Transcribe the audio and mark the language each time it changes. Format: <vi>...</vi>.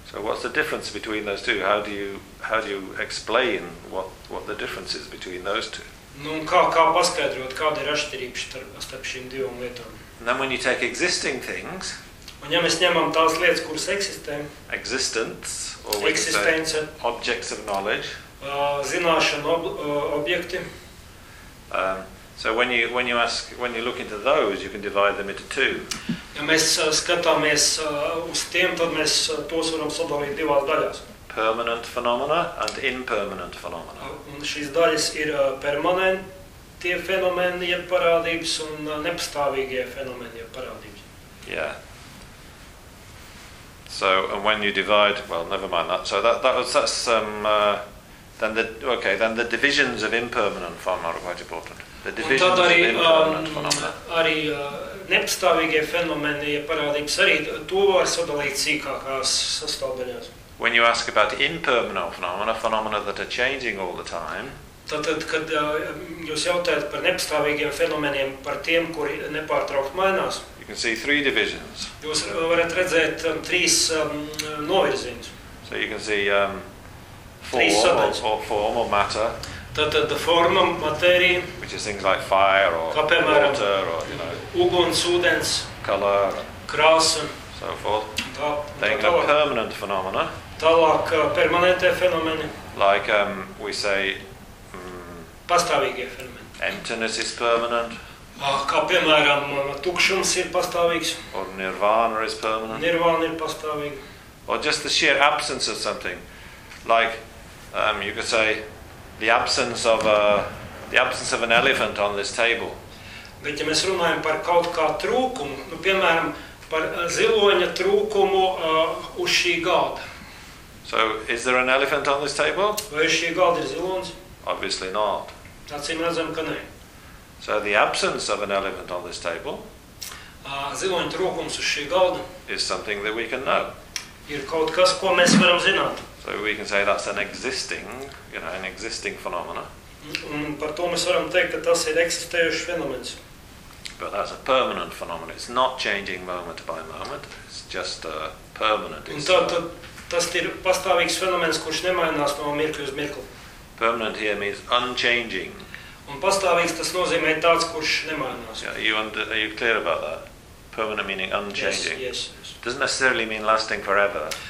<en>So what's the difference between those two? How do you explain what the difference is between those two?</en> <lv>Nu, kā paskaidrot, kāda ir atšķirība starp šīm divām lietām?</lv> <en>And then when you take existing things,</en> <lv>un ja mēs ņemam tās lietas, kuras eksistē,</lv> <en>existence, or existence, objects of knowledge,</en> <lv>zināšanu objekti,</lv> <en>So when you look into those, you can divide them into two.</en> <lv>Ja mēs skatāmies uz tiem, tad mēs tos varam sadalīt divās daļās.</lv> <en>Permanent phenomena and impermanent phenomena.</en> <lv>Un šīs daļas ir permanentie fenomeni, jeb parādības, un nepastāvīgie fenomeni, jeb parādības.</lv> <en>Yeah. So and when you divide, well, never mind that. So then the divisions of impermanent phenomena are quite important. The divisions</en> <lv>un tad arī,</lv> <en>of impermanent phenomena.</en> <lv>Arī nepastāvīgie fenomeni, ja parādības, arī to var sadalīt sīkākās sastāvdaļās.</lv> <en>When you ask about impermanent phenomena that are changing all the time,</en> <lv>tad, kad jūs jautājat par nepastāvīgiem fenomeniem, par tiem, kuri nepārtraukti mainās,</lv> <en>you can see three divisions.</en> <lv>Jūs varat redzēt trīs novirziņus.</lv> <en>So you can see form or matter.</en> <lv>Tātad forma, matērija,</lv> <en>which is things like fire or</en> <lv>kāpēmēram,</lv> <en>water or you know,</en> <lv>uguns, ūdens,</lv> <en>color,</en> <lv>krāsa,</lv> <en>so forth.</en> <lv>Tā,</lv> <en>then</en> <lv>tālāk,</lv> <en>a permanent phenomena.</en> <lv>Tālāk permanentie fenomeni.</lv> <en>Like we say</en> <lv>pastāvīgie fenomeni.</lv> <en>Emptiness is permanent.</en> <lv>Kā piemēram, tukšums ir pastāvīgs.</lv> <en>Or nirvana is permanent.</en> <lv>Nirvana ir pastāvīga.</lv> <en>Or just the sheer absence of something. Like you could say the absence of an elephant on this table.</en> <lv>Bet ja mēs runājam par kaut kā trūkumu, nu piemēram par ziloņa trūkumu uz šī galda.</lv> <en>So is there an elephant on this table?</en> <lv>Vai šī galda ir zilons?</lv> <en>Obviously not.</en> <lv>Acīm redzam, ka nē.</lv> <en>So the absence of an elephant on this table</en> <lv>ziloņa trūkums uz šī galda</lv> <en>is something that we can know.</en> <lv>Ir kaut kas, ko mēs varam zināt.</lv> <en>So we can say that's an existing, you know, an existing phenomena.</en> <lv>Un par to mēs varam teikt, ka tas ir eksistējošs fenomens.</lv> <en>But that's a permanent phenomenon. It's not changing moment by moment. It's just a permanent.</en> <lv>Un tas ir pastāvīgs fenomens, kurš nemainās no mirkļa uz mirkli.</lv> <en>Permanent here means unchanging.</en> <lv>Un pastāvīgs tas nozīmē tāds, kurš nemainās.</lv> <en>Yeah, are you clear about that? Permanent meaning unchanging. Yes. Doesn't necessarily mean lasting forever.</en>